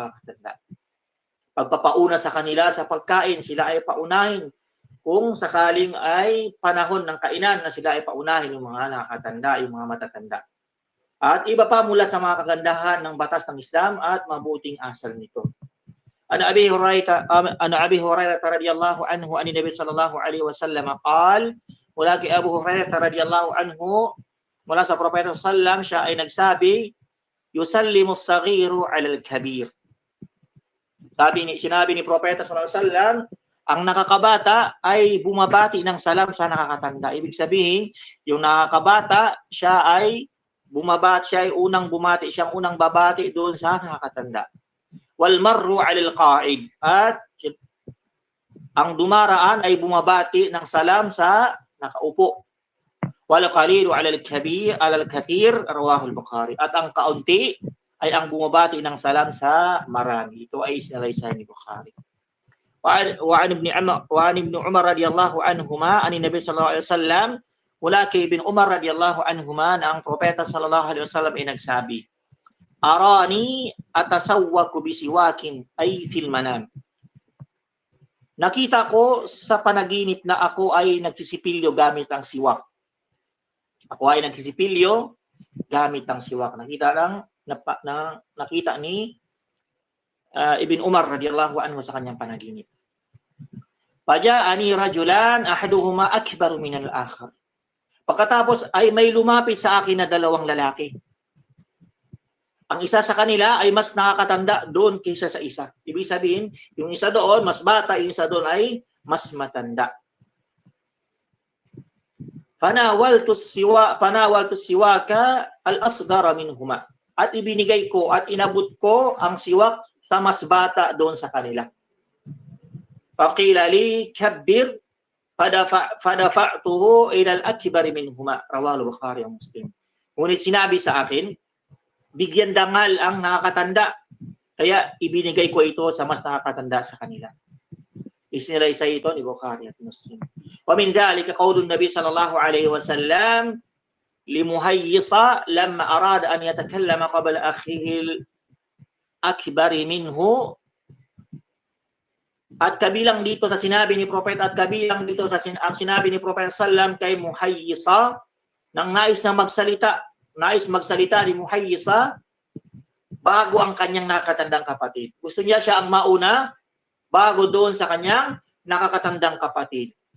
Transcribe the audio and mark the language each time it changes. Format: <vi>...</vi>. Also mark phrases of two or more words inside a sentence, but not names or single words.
<tl>Pagpapauna sa kanila sa pagkain, sila ay paunahin. kung sakaling ay panahon ng kainan na sila ay paunahin yung mga nakakatanda, yung mga matatanda. At iba pa mula sa mga kagandahan ng batas ng Islam at mabuting asal nito.</tl> <ar>عن أبي هريرة رضي الله عنه عن النبي صلى الله عليه وسلم قال,</ar> <tl>mula kay Abu Hurairah</tl> <ar>رضي الله عنه</ar> <tl>mula sa propeta sallam, siya ay nagsabi,</tl> <ar>يسلم الصغير على الكبير.</ar> <tl>Sinabi ni propeta</tl> <ar>صلى الله عليه وسلم,</ar> <tl>ang nakakabata ay bumabati ng salam sa nakakatanda. Ibig sabihin, yung nakakabata, siya ay unang bumati, siyang unang babati doon sa nakakatanda.</tl> <ar>والمار على القاعد,</ar> <tl>at ang dumaraan ay bumabati ng salam sa nakaupo.</tl> <ar>والقليل على الكبير على الكثير رواه البخاري.</ar> <tl>At ang kaunti ay ang bumabati ng salam sa marami. Ito ay sinalaysay ni Bukhari.</tl> <ar>وعن ابن عمر رضي الله عنهما عن النبي صلى الله عليه وسلم,</ar> <tl>mula kay Ibn Umar</tl> <ar>رضي الله عنهما</ar> <tl>na ang propeta</tl> <ar>صلى الله عليه وسلم</ar> <tl>ay nagsabi,</tl> <ar>أراني أتسوك بسواك في المنام.</ar> <tl>Nakita ko sa panaginip na ako ay nagsisipilyo gamit ang siwak. Ako ay nagsisipilyo gamit ang siwak. Nakita ni Ibn Umar</tl> <ar>رضي الله عنه</ar> <tl>sa kanyang panaginip.</tl> <ar>فجاءني رجلان أحدهما أكبر من الآخر.</ar> <tl>Pagkatapos ay may lumapit sa akin na dalawang lalaki. Ang isa sa kanila ay mas nakakatanda doon kaysa sa isa. Ibig sabihin, yung isa doon mas bata, yung isa doon ay mas matanda.</tl> <ar>فناولت السواك الأصغر منهما.</ar> <tl>At ibinigay ko at inabot ko ang siwak sa mas bata doon sa kanila.</tl> <ar>فقيل لي كبر فدفعته إلى الأكبر منهما رواه البخاري ومسلم.</ar> <tl>Ngunit sinabi sa akin, bigyan dangal ang nakakatanda, kaya ibinigay ko ito sa mas nakakatanda sa kanila. Isinilaysay ito ni Bukhari at Muslim.</tl> <ar>ومن ذلك قول النبي صلى الله عليه وسلم لمحيصة لما أراد أن يتكلم قبل أخيه الأكبر منه.</ar> <tl>At kabilang dito sa sinabi ni Propeta, at kabilang dito sa sinabi ni Propeta sallam kay Muhayyisa, nang nais magsalita ni Muhayyisa bago ang kanyang nakakatandang kapatid. Gusto niya siya ang mauna bago doon sa kanyang nakakatandang kapatid.</tl>